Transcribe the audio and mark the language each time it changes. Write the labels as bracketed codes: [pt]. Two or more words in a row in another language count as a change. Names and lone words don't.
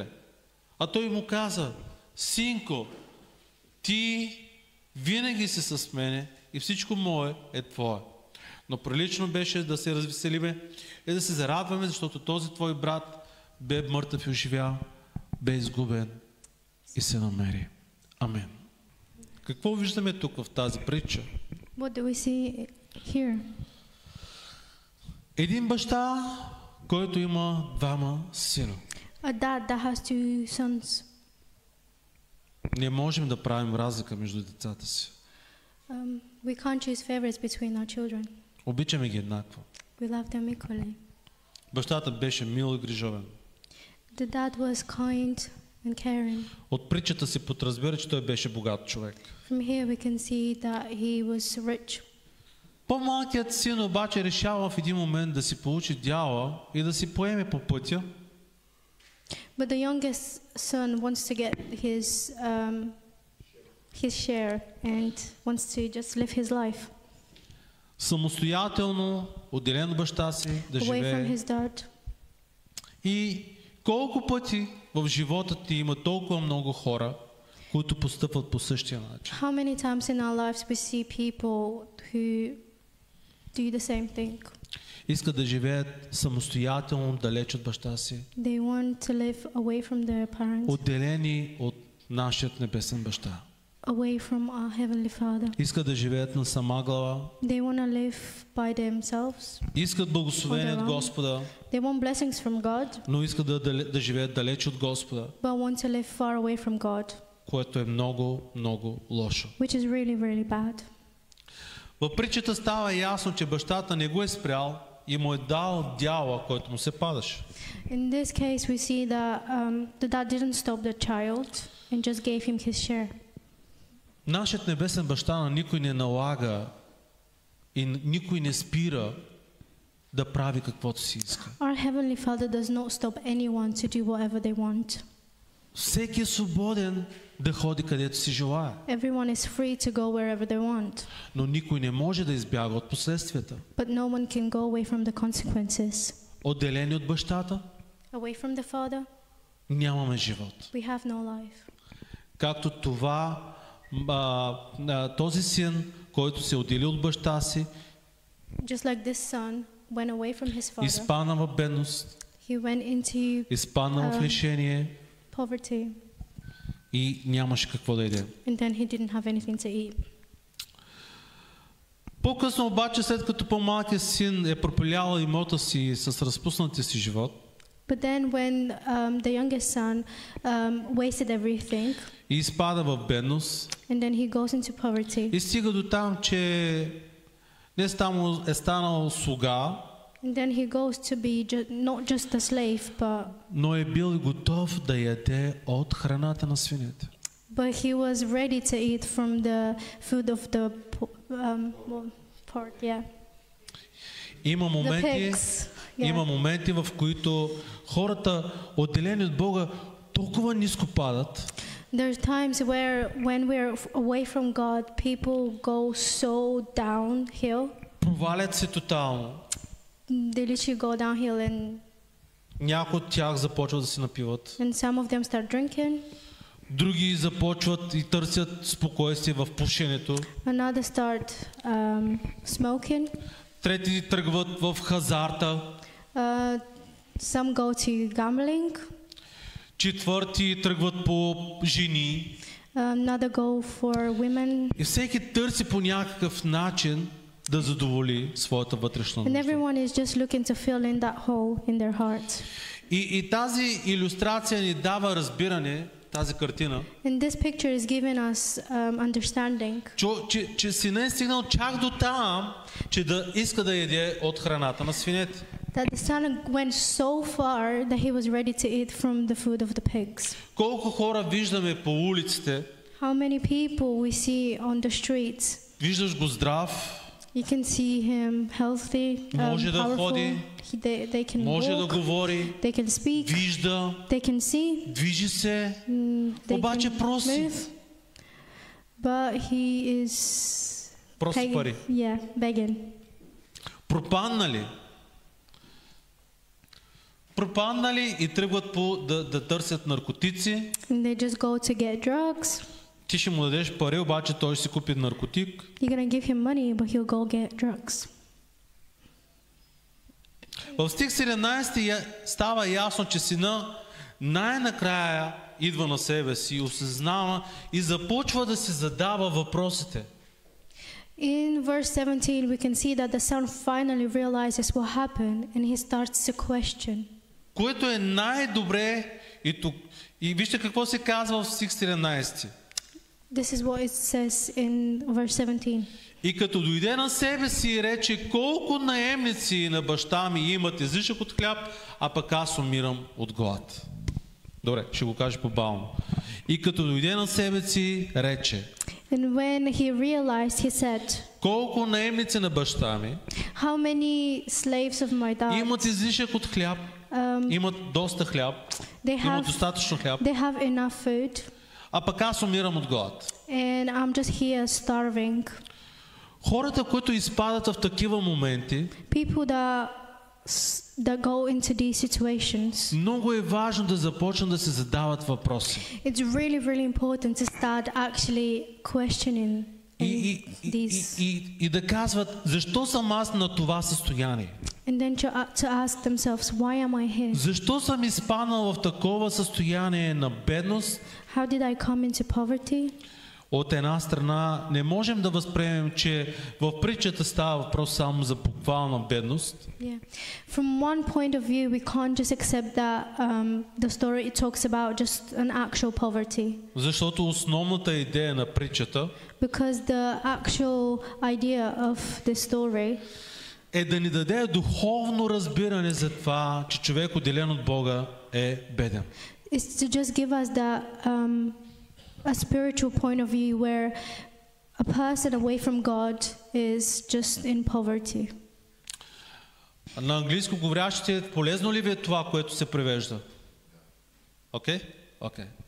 [bg] А той му каза: синко, ти винаги си с мене и всичко мое е твое. Но прилично беше да се развеселиме и да се зарадваме, защото този твой брат бе мъртъв и оживя, бе изгубен и се намери. Амен. Какво виждаме тук в тази притча? [en] What do we see here? [bg] Един баща, който има двама сина. [en] A dad that has two sons. [bg] Не можем да правим разлика между децата си. [en] We can't choose favorites between our children. [bg] Обичаме ги еднакво. [en] We love them equally. [bg] Бащата беше мил и грижовен. [en] The dad was kind and caring. [bg] От притчата си подразбира, че той беше богат човек. [en] From here we can see that he was rich. [bg] По-малкият син обаче решава в един момент да си получи дяла и да си поеме по пътя. [en] But the youngest son wants to get his share and wants to just live his life. [bg] Самостоятелно, отделен от баща си, да [en] Away from [bg] живее. [en] his dad. [bg] И колко пъти в живота ти има толкова много хора, които постъпват по същия начин. [en] How many times in our lives we see people who do the same thing? [bg] Искат да живеят самостоятелно, далеч от баща си. [en] They want to live away from their parents, [bg] Отделени от нашият небесен баща. [en] away from our Heavenly Father. [bg] Искат да живеят на сама глава. [en] They want to live by themselves. [bg] Искат благословение от [en] On their own. [bg] Господа, [en] They want blessings from God, [bg] но искат да живеят далеч от Господа, [en] but want to live far away from God, [bg] което е много, много лошо. [en] which is really, really bad. [bg] В притчата става ясно, че бащата не го е спрял и му е дал дяла, който му се падаше. [en] In this case, we see that the dad didn't stop the child and just gave him his share. [bg] Нашият небесен баща на никой не налага и никой не спира да прави каквото си иска. [en] Our Heavenly Father does not stop anyone to do whatever they want. [bg] Всеки е свободен да ходи където си желае, [en] Everyone is free to go wherever they want, [bg] но никой не може да избяга от последствията. [en] but no one can go away from the consequences. [bg] Отделени от бащата, [en] Away from the Father, [bg] нямаме живот. [en] we have no life. [bg] Както този син, който се отдели от баща си, [en] Just like this son went away from his father, [bg] изпадна в бедност, [en] he went into [bg] изпадна в лишение [en] poverty, [bg] и нямаше какво да яде. [en] and then he didn't have anything to eat. [bg] По-късно обаче, след като по-малкият син е пропилял имота си с разпуснатия си живот [en] But then when the youngest son wasted everything, [bg] и изпада в бедност [en] and then he goes into poverty, [bg] и стига до там, че не само е станал слуга, [en] and then he goes to be not just a slave, [bg] но е бил готов да яде от храната на свинете. [en] but he was ready to eat from the food of the part, yeah, [bg] Има [en] the [bg] моменти, [en] pigs. [bg] има [en] Yeah. [bg] моменти, в които хората, отделени от Бога, толкова ниско падат, [en] There's times where when we're away from God, people go so downhill. [bg] провалят се тотално. [en] They literally go downhill, and [bg] Някои от тях започват да се напиват. [en] some of them start drinking, [bg] Други започват и търсят спокойствие в пушенето. [en] another start smoking, [bg] Трети тръгват в хазарта. [en] some go to gambling, [bg] Четвърти тръгват по жени. [en] another go for women, [bg] И всеки търси по някакъв начин да задоволи своята вътрешна [en] and [bg] нужда. [en] everyone is just looking to fill in that hole in their heart. [bg] И тази илюстрация ни дава разбиране, тази картина, [en] And this picture is giving us understanding [bg] че синът е стигнал чак до там, че да иска да яде от храната на свинете. [en] that the son went so far that he was ready to eat from the food of the pigs. [bg] Колко хора виждаме по улиците, [en] How many people we see on the streets? [bg] виждаш го здрав, [en] You can see him healthy, [bg] Може да [en] powerful. [bg] ходи, [en] They can [bg] може да [en] walk, [bg] говори, [en] they can speak, [bg] вижда, [en] they can see, [bg] движи се, [en] they [bg] обаче [en] can [bg] проси. [en] move. But he is [bg] Проси пари. [en] Yeah, begging. [bg] Пропаднали. Пропаднали и тръгват да търсят наркотици. [en] And they just go to get drugs. [bg] Ти ще му дадеш пари, обаче той ще си купи наркотик. [en] You're gonna give him money, but he'll go get drugs. [bg] В стих 17 става ясно, че сина най-накрая идва на себе си, осъзнава и започва да се задава въпросите. [en] In verse 17, we can see that the son finally realizes what happened, and he starts to question. [bg] Което е най-добре и вижте какво се казва в стих 17. [en] This is what it says in verse 17. [bg] И като дойде на себе си и рече, колко наемници на баща ми имат излишък от хляб, а пък аз умирам от глад. Добре, ще го кажа по-бавно. И като дойде на себе си, рече, [en] And when he realized, he said, [bg] колко наемници на баща ми [en] how many slaves of my dad, [bg] имат излишък от хляб, имат доста хляб, имат достатъчно хляб, [en] they have enough food, [bg] а пък аз умирам от глад. [en] and I'm just here starving. [bg] Хората, които изпадат в такива моменти, [en] People that go into these situations, [bg] много е важно да започнат да се задават въпроси. [en] it's really, really important to start actually questioning these, [bg] И да казват, защо съм аз на това състояние? [en] and then to ask themselves, why am I here? [bg] Защо съм изпаднал в такова състояние на бедност? [en] How did I come into poverty? [bg] От една страна не можем да възприемем, че в притчата става въпрос само за буквална бедност. [en] Yeah. From one point of view, we can't just accept that the story it talks about just an actual poverty. [bg] Защото основната идея на притчата [en] Because the actual idea of the story [bg] е да ни даде духовно разбиране за това, че човек отделен от Бога е беден. [en] is to just give us that a spiritual point of view where a person away from God is just in poverty. [bg] На английско говорящите, полезно ли ви е това, което се превежда? Окей? Окей.